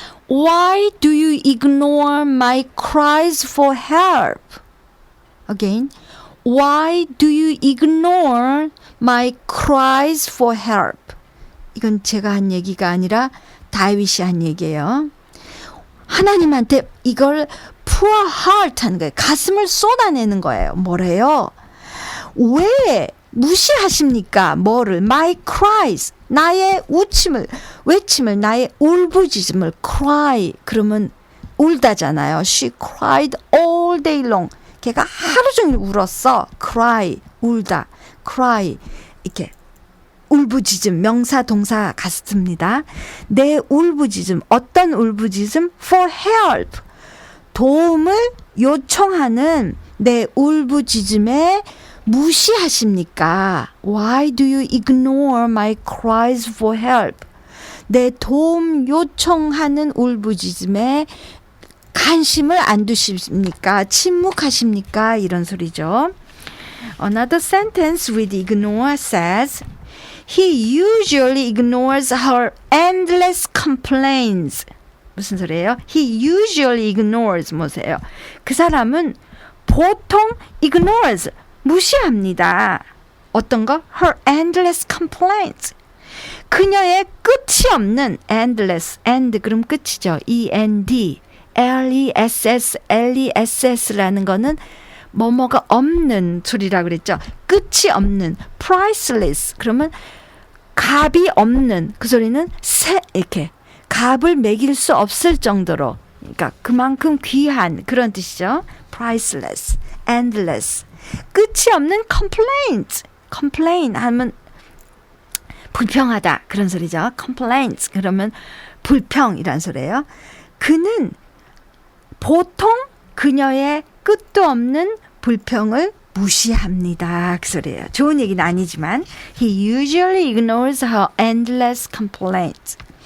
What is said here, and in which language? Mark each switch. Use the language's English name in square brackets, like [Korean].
[English] Why do you ignore my cries for help? Again. Why do you ignore my cries for help? [Korean] 이건 제가 한 얘기가 아니라 다윗이 한 얘기예요. 하나님한테 이걸 [English] pour heart [Korean] 하는 거예요. 가슴을 쏟아내는 거예요. 뭐래요? 왜 무시하십니까? 뭐를? [English] My cries. [Korean] 나의 외침을, 나의 울부짖음을 cry. 그러면 울다잖아요. [English] She cried all day long. [Korean] 걔가 하루 종일 울었어. cry. 울다. cry. 이렇게. 울부짖음, 명사, 동사 같습니다. 내 울부짖음, 어떤 울부짖음? [English] For help. [Korean] 도움을 요청하는 내 울부짖음에 무시하십니까? [English] Why do you ignore my cries for help? [Korean] 내 도움 요청하는 울부짖음에 관심을 안 두십니까? 침묵하십니까? 이런 소리죠. [English] Another sentence with ignore says, He usually ignores her endless complaints. [Korean] 무슨 소리예요? [English] He usually ignores [Korean] 뭐세요? 그 사람은 보통 ignores, 무시합니다. 어떤 거? [English] Her endless complaints. [Korean] 그녀의 끝이 없는 endless, end 그럼 끝이죠. E-N-D, L-E-S-S, L-E-S-S라는 거는 뭐뭐가 없는 소리라고 그랬죠. 끝이 없는, priceless. 그러면 값이 없는, 그 소리는 이렇게 값을 매길 수 없을 정도로, 그러니까 그만큼 귀한 그런 뜻이죠. [English] priceless, endless. [Korean] 끝이 없는 [English] complaints. [Korean] complain 하면 불평하다 그런 소리죠. complaints 그러면 불평이란 소리예요. 그는 보통 그녀의 끝도 없는 불평을 무시합니다. 그 소리예요. 좋은 얘기는 아니지만 [English] He usually ignores her endless complaints.